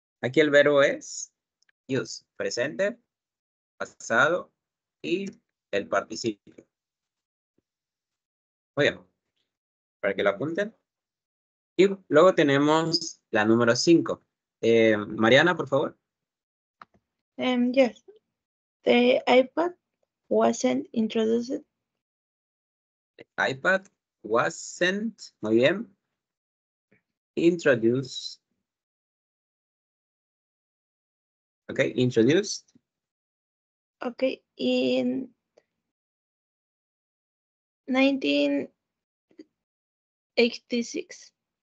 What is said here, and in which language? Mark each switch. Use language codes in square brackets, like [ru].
[es] Aquí el verbo es use, presente, pasado y el participio. Muy bien, para que lo apunten. Y luego tenemos la número 5. Mariana, por favor. [en] Yes, the iPad wasn't introduced. iPad wasn't, [es] muy bien, [en] introduced. Ok, introduced. Okay, in 1986